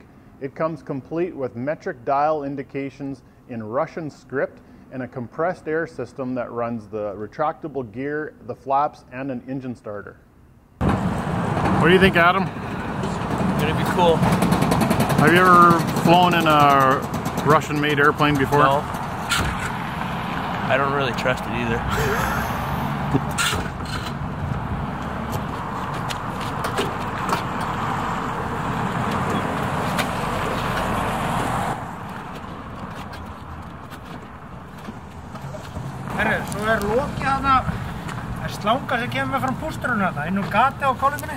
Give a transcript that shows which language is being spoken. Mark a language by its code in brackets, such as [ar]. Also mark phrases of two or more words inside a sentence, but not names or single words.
[en] It comes complete with metric dial indications in Russian script and a compressed air system that runs the retractable gear, the flaps, and an engine starter. What do you think, Adam? It's gonna be cool. Have you ever flown in a Russian-made airplane before? No. I don't really trust it either. [is] Herru, svo lokið þarna, slanga sem kemur fram pústurinn þarna, inn gati á kálfingunni.